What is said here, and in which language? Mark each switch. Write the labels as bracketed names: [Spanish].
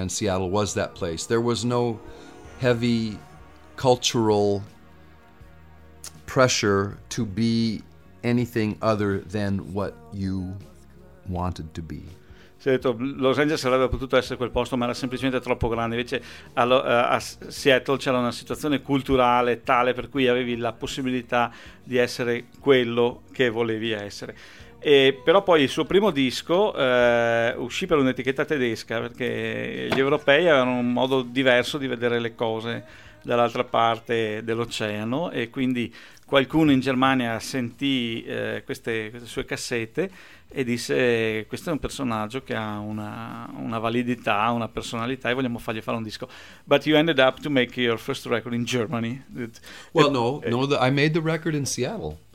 [English] and Seattle was that place. There was no heavy cultural pressure to be anything other than what you wanted to be. [Italian] Si è detto, Los Angeles avrebbe potuto essere quel posto, ma era semplicemente troppo grande. Invece a Seattle c'era una situazione culturale tale per cui avevi la possibilità di essere quello che volevi essere. E però poi il suo primo disco uscì per un'etichetta tedesca, perché gli europei avevano un modo diverso di vedere le cose dall'altra parte dell'oceano, e quindi qualcuno in Germania sentì queste sue cassette e disse: questo è un personaggio che ha una validità, una personalità, e vogliamo fargli fare un disco. [English] But you ended up to make your first record in Germany. Well, no, I made the record in Seattle.